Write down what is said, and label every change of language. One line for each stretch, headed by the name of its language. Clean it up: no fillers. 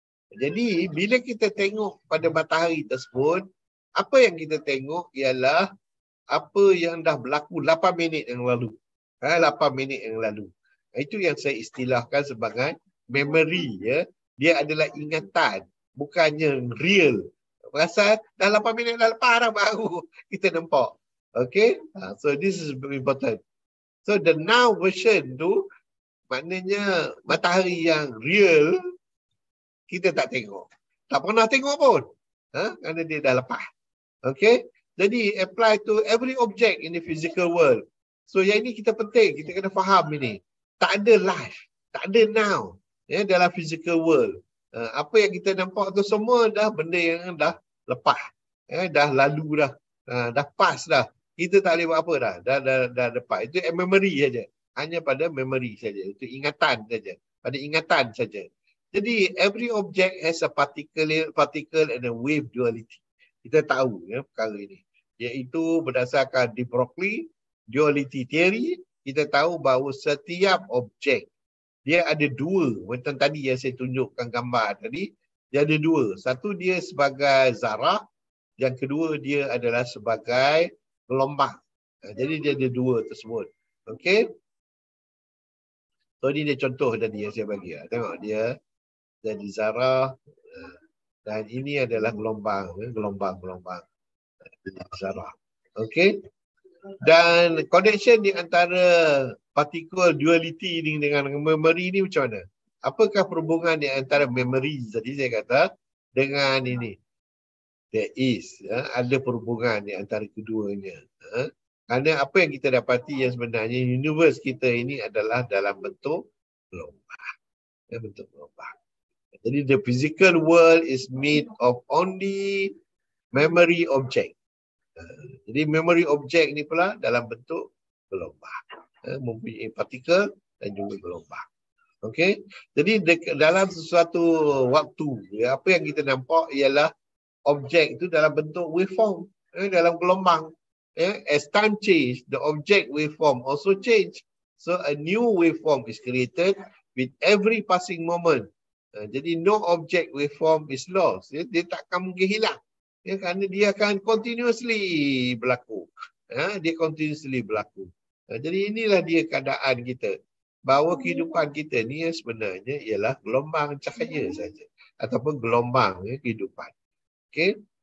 Malay: Jadi bila kita tengok pada matahari tersebut, apa yang kita tengok ialah apa yang dah berlaku 8 minit yang lalu. 8 minit yang lalu. Itu yang saya istilahkan sebagai memory. Ya. Dia adalah ingatan, bukannya real. Pasal dah 8 minit dah lepas dah baru kita nampak. Okay?
English: So this is very important.
Malay: So the now version tu maknanya matahari yang real kita tak tengok. Tak pernah tengok pun. Kerana dia dah lepas. Okay?
English: Jadi apply to every object in the physical world.
Malay: So yang ini kita penting. Kita kena faham ini. Tak ada life. Tak ada now. Ya, dalam physical world. Apa yang kita nampak tu semua dah benda yang dah lepas. Dah lalu dah. Dah pass dah. Kita tak boleh buat apa dah. Dah lepas. Itu memory saja. Hanya pada memory saja. Itu ingatan saja. Pada ingatan saja.
English: Jadi every object has a particle and a wave duality.
Malay: Kita tahu ya perkara ini. Iaitu berdasarkan de Broglie duality theory, kita tahu bahawa setiap objek dia ada dua. Macam tadi yang saya tunjukkan gambar tadi, dia ada dua. Satu dia sebagai zarah, yang kedua dia adalah sebagai gelombang. Jadi dia ada dua tersebut. Okey. So ini dia contoh tadi yang saya bagi. Tengok dia jadi zarah dan ini adalah gelombang. Gelombang. Jadi zarah. Okey. Dan connection di antara particle duality ini dengan memory ini macam mana? Apakah perhubungan di antara memory tadi saya kata dengan ini?
English: There is.
Malay: Ada perhubungan di antara keduanya. Kerana apa yang kita dapati yang sebenarnya universe kita ini adalah dalam bentuk gelombang. Bentuk gelombang.
English: Jadi the physical world is made of only memory object.
Malay: Jadi memory object ni pula dalam bentuk gelombang. Mempunyai partikel dan juga gelombang. Okey. Jadi dalam sesuatu waktu, apa yang kita nampak ialah objek itu dalam bentuk waveform, dalam gelombang.
English: As time change, the object waveform also change. So a new waveform is created with every passing moment. Jadi no object waveform is lost.
Malay: Dia tak akan mungkin hilang. Kerana dia akan continuously berlaku. Dia continuously berlaku. Jadi inilah dia keadaan kita. Bahawa kehidupan kita ni sebenarnya ialah gelombang cahaya saja. Ataupun gelombang kehidupan. Okay?